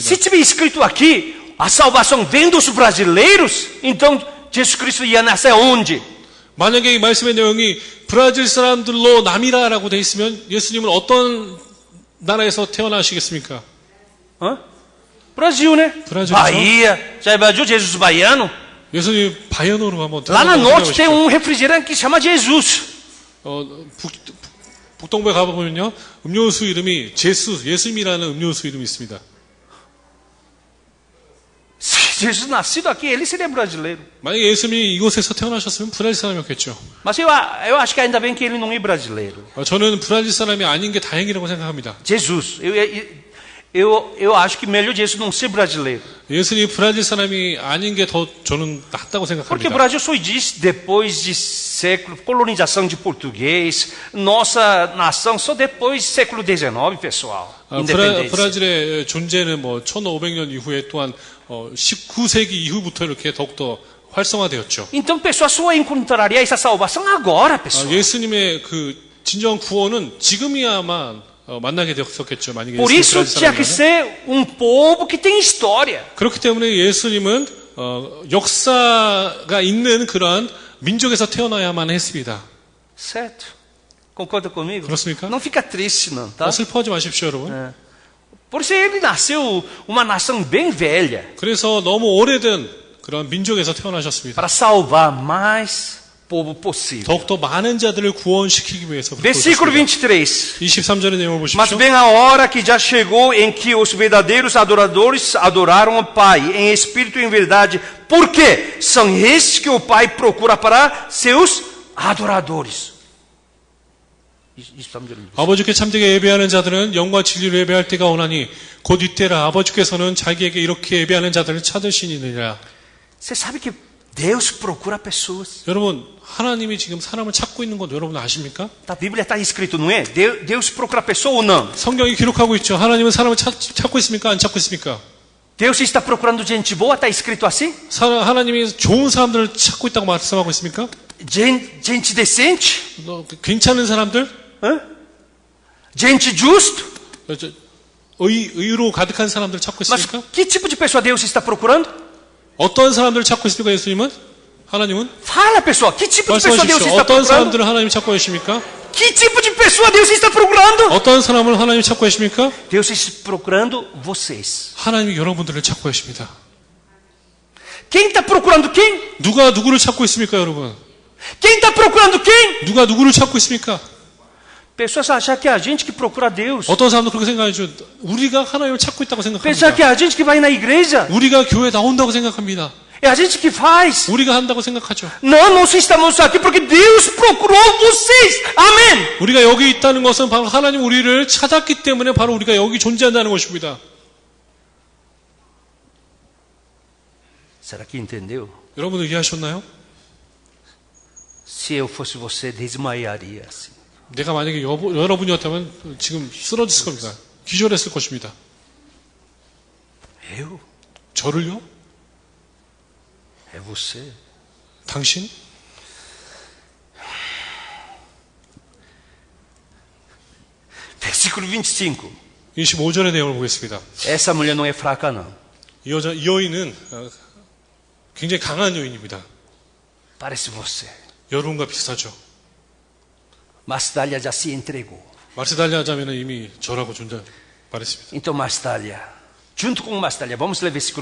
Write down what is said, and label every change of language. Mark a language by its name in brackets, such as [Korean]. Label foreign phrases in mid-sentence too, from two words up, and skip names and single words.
[Portuguese] Se tiver escrito aqui, a salvação vem dos brasileiros, então Jesus Cristo ia nascer onde? [Korean] 만약에 이 말씀의 내용이 브라질 사람들로 남이라라고 되어 있으면 예수님은 어떤 나라에서 태어나시겠습니까? [Portuguese] Brasil, né? Brasil. Bahia. Já imaginou Jesus baiano? [Korean] 예수님 바이오노로 한번 [Portuguese] Lá no norte tem refrigerante que chama Jesus. [Korean] 북동부에 가보면요, 음료수 이름이 예수님이라는 음료수 이름이 있습니다. [Portuguese] Se Jesus nascido aqui, ele seria brasileiro. [Korean] 만약에 예수님이 이곳에서 태어나셨으면 브라질 사람이었겠죠. [Portuguese] Mas eu acho que ainda bem que ele não é brasileiro. [Korean] 저는 브라질 사람이 아닌 게 다행이라고 생각합니다. [Portuguese] Jesus, eu acho que melhor Jesus não ser brasileiro. [Korean] 예수님이 브라질 사람이 아닌 게 더 저는 낫다고 [Portuguese] Porque [Korean] 생각합니다. [Portuguese] o Brasil só existe depois de século, colonização de português, nossa nação só depois do século XIX, pessoal. Independência. [Korean] 브라질의 존재는 뭐 1500년 이후에 또한 19세기 이후부터 이렇게 더욱더 활성화되었죠. Então, pessoal, só encontraria essa salvação agora, pessoal. 예수님의 그 진정한 구원은 지금이야만 만나게 되었겠죠. 만약에 [Portuguese] Por isso tinha que ser povo que tem história. [Korean] 그렇기 때문에 예수님은 역사가 있는 그러한 민족에서 태어나야만 했습니다. [Portuguese] Certo? Concorda comigo? [Korean] 그렇습니까? [Portuguese] Não fica triste, não, tá? [Korean] 슬퍼하지 마십시오, 여러분. [Portuguese] Por isso ele nasceu uma nação bem velha [Korean] 그래서 너무 오래된 그런 민족에서 태어나셨습니다. [Portuguese] para salvar mais povo possível. [Korean] 더욱더 많은 자들을 구원시키기 위해서 [Portuguese] Versículo [Korean] 그렇습니다. 23. 23절의 내용을 [Portuguese] Mas [Korean] 보십시오. [Portuguese] vem a hora que já chegou em que os verdadeiros adoradores adoraram o Pai em espírito e em verdade. Por quê? São estes que o Pai procura para seus adoradores. [Korean] 아버지께 참되게 예배하는 자들은 영과 진리로 예배할 때가 오나니 곧 이때라 아버지께서는 자기에게 이렇게 예배하는 자들을 찾으시니라. [Portuguese] Você sabe que Deus procura pessoas. [Korean] 여러분, 하나님이 지금 사람을 찾고 있는 건 여러분 아십니까? [Portuguese] A Bíblia está escrito, não é? Deus procura pessoa ou não? [Korean] 성경이 기록하고 있죠. 하나님은 사람을 찾고 있습니까? 안 찾고 있습니까? [Portuguese] Deus está procurando gente boa, está escrito assim? [Korean] 하나님이 좋은 사람들을 찾고 있다고 말씀하고 있습니까? [Portuguese] Gente decente? [Korean] 괜찮은 사람들? [Portuguese] Gente justo? [Korean] 의로 가득한 사람들 찾고 [Portuguese] Mas [Korean] 있습니까? [Portuguese] que tipo de pessoa Deus está procurando? [Korean] 어떤 사람들을 찾고 있습니까? 예수님은? 하나님은? [Portuguese] Fala, pessoal, que tipo de pessoa Deus [Korean] 말씀하십시오. [Portuguese] está [Korean] 어떤 [Portuguese] procurando? [Korean] 사람들을 하나님이 찾고 계십니까? [Portuguese] Que tipo de pessoa Deus está procurando? [Korean] 어떤 사람을 하나님이 찾고 계십니까? [Portuguese] Deus está procurando vocês. [Korean] 하나님이 여러분들을 찾고 계십니다. [Portuguese] Quem está procurando quem? [Korean] 누가 누구를 찾고 있습니까, 여러분? [Portuguese] Quem está procurando quem? [Korean] 누가 누구를 찾고 있습니까? [Portuguese] Pessoas acham que é a gente que procura Deus. [Korean] 어떤 사람도 그렇게 생각하죠. 우리가 하나님을 찾고 있다고 [Portuguese] Pensar [Korean] 생각합니다. [Portuguese] que é a gente que vai na igreja. [Korean] 우리가 교회에 나온다고 생각합니다. [Portuguese] É a gente que faz. [Korean] 우리가 한다고 생각하죠. [Portuguese] Não, nós estamos aqui porque Deus procurou vocês. Amém. [Korean] 우리가 여기 있다는 것은 바로 하나님 우리를 찾았기 때문에 바로 우리가 여기 존재한다는 것입니다. [Portuguese] Será que entendeu? [Korean] 여러분 이해하셨나요? [Portuguese] Se eu fosse você, desmaiaria assim. [Korean] 내가 만약에 여러분이었다면 지금 쓰러졌을 겁니다. 기절했을 것입니다. [Portuguese] Eu? [Korean] 저를요? [Portuguese] É você. [Korean] 당신? [Portuguese] Versículo 25. [Korean] 25절의 내용을 보겠습니다. [Portuguese] Essa mulher não é fraca, não. [Korean] 이 여인은 굉장히 강한 여인입니다. [Portuguese] Parece você. [Korean] 여러분과 비슷하죠. [Portuguese] Mastalha já se entregou. [Korean] 마르세달리아 자매는 이미 저라고 말했습니다. [Portuguese] Então, Mastalha, junto com Mastalha, vamos ler versículo